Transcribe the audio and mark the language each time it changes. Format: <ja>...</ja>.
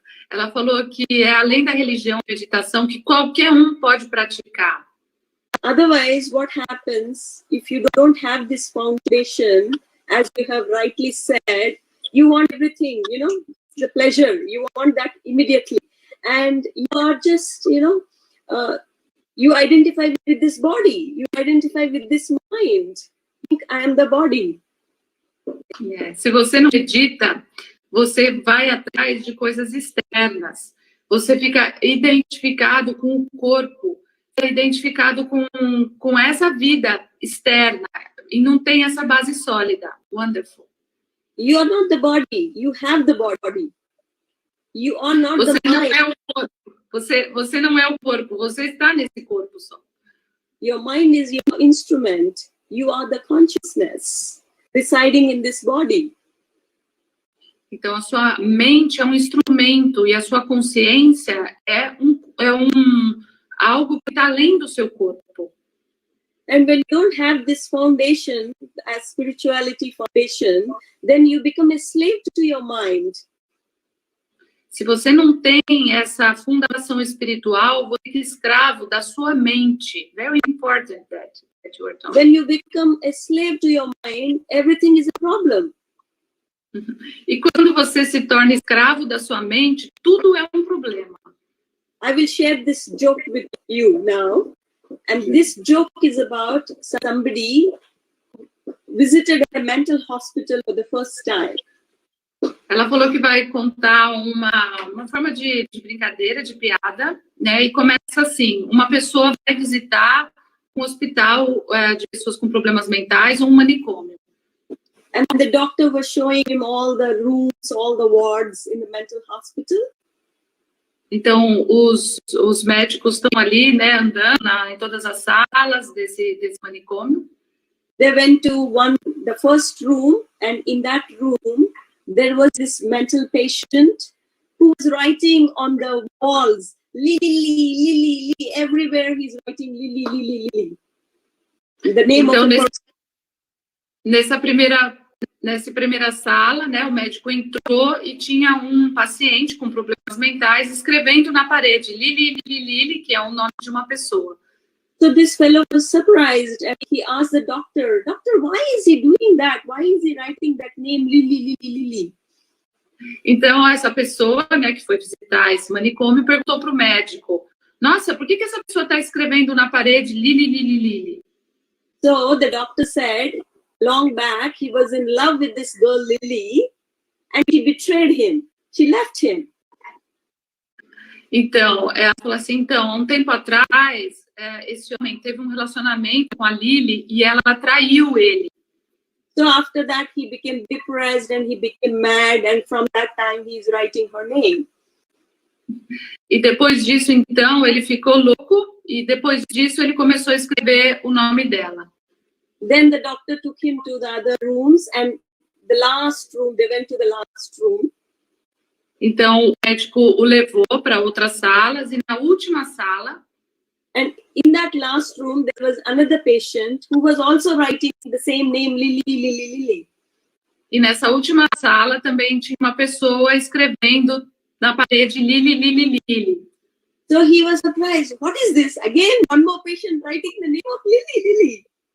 <pt>Ela falou que é além da religião, a meditação, que qualquer pode praticar.</pt> <en>Otherwise, what happens if you don't have this foundation, as you have rightly said, you want everything, you know, the pleasure, you want that immediately. And you are just, you identify with this body, you identify with this mind. Think I am the body. Yeah.</en> <pt>Se você não medita, você vai atrás de coisas externas. Você fica identificado com o corpo, identificado com essa vida externa e não tem essa base sólida.</pt> <en>Wonderful. You are not the body. You have the body. You are not</en> <pt>você</pt> <en>the</en> <pt>não</pt> <en>mind.</en> <pt>É o corpo. Você não é o corpo. Você está nesse corpo só.</pt> <en>Your mind is your instrument. You are the consciousness residing in this body.</en> <pt>Então, a sua mente é um instrumento e a sua consciência é algo que está além do seu corpo.</pt> <en>And when you don't have this foundation, as spirituality foundation, then you become a slave to your mind.</en> <pt>Se você não tem essa fundação espiritual, você é escravo da sua mente.</pt> <en>Very important that you are talking. When you become a slave to your mind, everything is a problem.</en> <pt>E quando você se torna escravo da sua mente, tudo é um problema.</pt> <en>I will share this joke with you now. And this joke is about somebody visited a mental hospital for the first time.</en> <pt>Ela falou que vai contar uma forma de brincadeira, de piada, né? E começa assim: uma pessoa vai visitar um hospital de pessoas com problemas mentais ou um manicômio.</pt> <en>And the doctor was showing him all the rooms, all the wards in the mental hospital.</en> <pt>Então, os médicos estão ali, né, andando em todas as salas desse manicômio.</pt> <en>They went to the first room, and in that room, there was this mental patient who was writing on the walls, Lily, Lily, Lily, everywhere he's writing Lily, Lily, Lily. The name</en> <pt>Então,</pt> <en>of the person.</en> <pt>Nessa primeira sala, né, o médico entrou e tinha um paciente com problemas mentais escrevendo na parede, Lili, Lili, Lili, que é o nome de uma pessoa.</pt> <en>So this fellow was surprised and he asked the doctor, Doctor, why is he doing that? Why is he writing that name, Lili, Lili, Lili?</en> <pt>Então, essa pessoa, né, que foi visitar esse manicômio, perguntou para o médico, nossa, por que essa pessoa está escrevendo na parede Lili, Lili, Lili?</pt> <en>So the doctor said, long back, he was in love with this girl, Lily, and she betrayed him. She left him.</en> <pt>Então, ela falou assim, então, há um tempo atrás, esse homem teve um relacionamento com a Lily e ela traiu ele.</pt> <en>So after that, he became depressed and he became mad, and from that time, he's writing her name.</en> <pt>E depois disso, então, ele ficou louco e depois disso ele começou a escrever o nome dela.</pt> <en>Then the doctor took him to the other rooms, and the last room, they went to the last room.</en> <pt>Então, o médico o levou para outras salas, e na última sala...</pt> <en>And in that last room, there was another patient who was also writing the same name, Lily, Lily, Lily.</en> <pt>E nessa última sala também tinha uma pessoa escrevendo na parede Lili, Lili, Lili.</pt> <en>So he was surprised. What is this? Again, one more patient writing the name of Lily, Lily.</en>